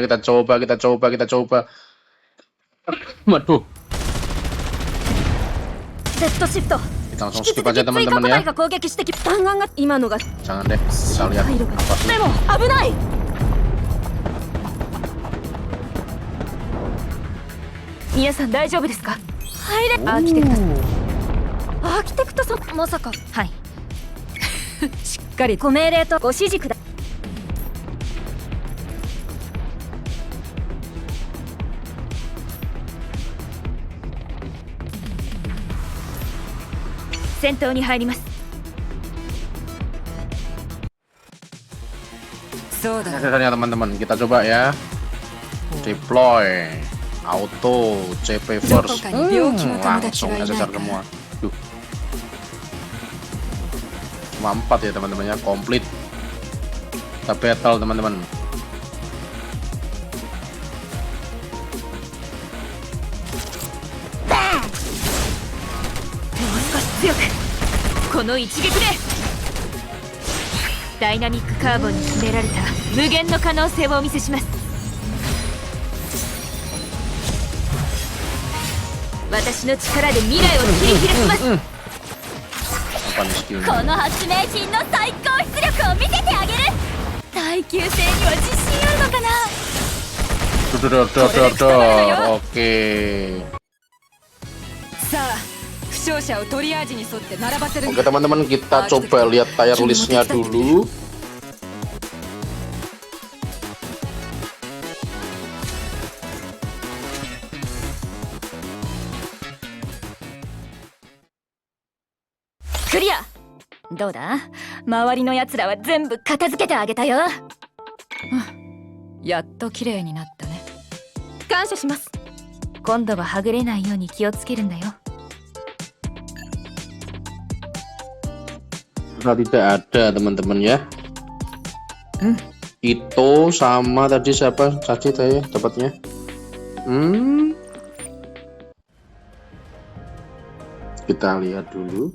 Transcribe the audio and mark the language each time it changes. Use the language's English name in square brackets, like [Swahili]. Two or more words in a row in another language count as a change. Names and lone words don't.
[Indonesian] Kita coba. Waduh. Kita langsung skip aja teman-teman ya. Jangan deh, kita lihat apa sih. [Japanese] 皆さん大丈夫ですか？入れ。アーキテクトアーキテクトさん、まさか。はい。しっかりご命令とご指示くだ。戦闘に入ります。そうだ。 [Indonesian] Biasanya teman-teman, kita coba ya. [English] Deploy auto CP first. [Indonesian] Langsung SSR semua. Duh. Cuma 4 ya teman-teman ya, komplit. Kita battle teman-teman. [Japanese] Kono一撃でダイナミックカーボンに秘められた無限の可能性をお見せします。私の力で未来を切り開きます。 [Indonesian] Apa nih skillnya? [Japanese] この発明品の最高出力を見せてあげる。耐久性には自信あるのかな。 [Indonesian] Oke. [Japanese] さあ、負傷者をトリアージに沿って並ばせる。 [Indonesian] Oke teman-teman, kita coba lihat [English] tier listnya [Indonesian] dulu. [Japanese] Clear。どうだ？周りの奴らは全部片付けてあげたよ。やっと綺麗になったね。感謝します。今度ははぐれないように気をつけるんだよ。 [Indonesian] Sudah tidak ada teman-teman ya. Itu sama tadi siapa tadi saya dapatnya? Kita lihat dulu.